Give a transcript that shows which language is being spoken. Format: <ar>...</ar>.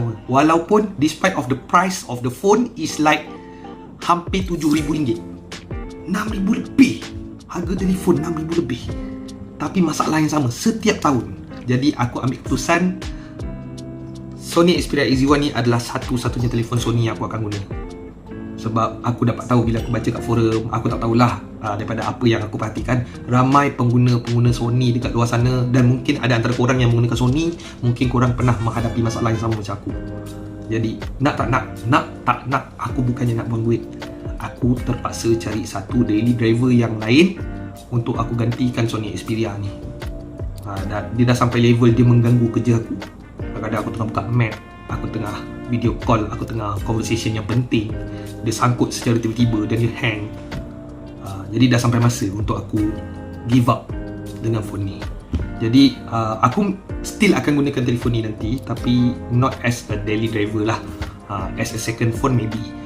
<ms>Walaupun</ms> <en>despite of the price of the phone is like</en> <ms>hampir RM7,000, RM6,000 lebih. Harga telefon RM6,000 lebih, tapi masalah yang sama setiap tahun. Jadi aku ambil keputusan, Sony Xperia XZ1 ni adalah satu-satunya telefon Sony yang aku akan guna. Sebab aku dapat tahu, bila aku baca kat forum, aku tak tahulah, daripada apa yang aku perhatikan, ramai pengguna-pengguna Sony dekat luar sana, dan mungkin ada antara korang yang menggunakan Sony, mungkin korang pernah menghadapi masalah yang sama macam aku. Jadi nak tak nak, aku bukannya nak buang duit, aku terpaksa cari satu daily driver yang lain untuk aku gantikan Sony Xperia ni. Dia dah sampai level dia mengganggu kerja aku. Kadang-kadang aku tengah buka map, aku tengah video call, aku tengah conversation yang penting, dia sangkut secara tiba-tiba dan dia hang. Jadi dah sampai masa untuk aku</ms> <en>give up</en> <ms>dengan phone ni. Jadi aku still akan gunakan telefon ni nanti, tapi</ms> <en>not as a daily driver lah, as a second phone maybe.</en>